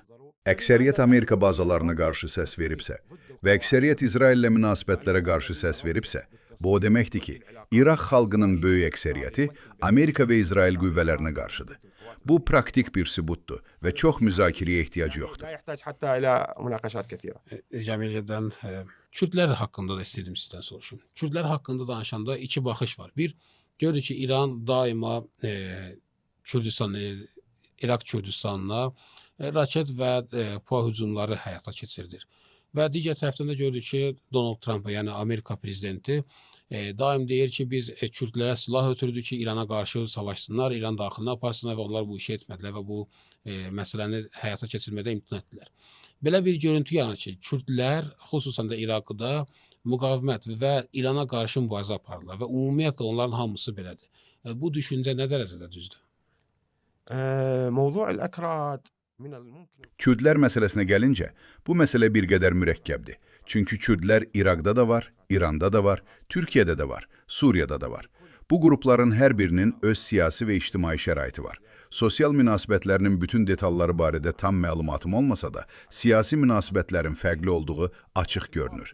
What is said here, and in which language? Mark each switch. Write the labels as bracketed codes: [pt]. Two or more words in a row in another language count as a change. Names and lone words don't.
[az] Əksəriyyət Amerika bazalarına qarşı səs veribsə və əksəriyyət İsraillə münasibətlərə qarşı səs veribsə, bu o deməkdir ki, İraq xalqının böyük əksəriyyəti Amerika və İsrail qüvvələrinə qarşıdır. Bu praktik bir sübutdur və çox müzakirəyə ehtiyac yoxdur. [ar] لا يحتاج حتى إلى مناقشات كثيرة. [az] Cəmiyyətdən Kürdlər haqqında da istəyirdim sizdən soruşum. Kürdlər haqqında danışanda iki baxış var. Bir, görür ki, İran daima Kürdistan, İraq Kürdistanına raket və PUA hücumları həyata keçirilir. Və digər tərəfdən də görürük ki, Donald Trump, yəni Amerika prezidenti daim deyir ki, biz Kürdlərə silah ötürdük ki, İrana qarşı savaşsınlar, İran daxilinə aparsınlar və onlar bu işi etmədilər və bu məsələni həyata keçirmədə imtina etdilər. Belə bir görüntü yaranır ki, Kürdlər, xüsusən də İraqda müqavimət və İrana qarşı mübarizə aparırlar və ümumiyyətlə onların hamısı belədir. Bu düşüncə nə dərəcədə düzdür? [ar] موضوع الأكراد من الممكن [az] Kürdlər məsələsinə gəlincə, bu məsələ bir qədər mürəkkəbdir. Çünki Kürdlər İraqda da var, İranda da var, Türkiyədə də var, Suriyada da var. Bu qrupların hər birinin öz siyasi və ictimai şəraiti var. Sosial münasibətlərinin bütün detalları barədə tam məlumatım olmasa da, siyasi münasibətlərin fərqli olduğu açıq görünür.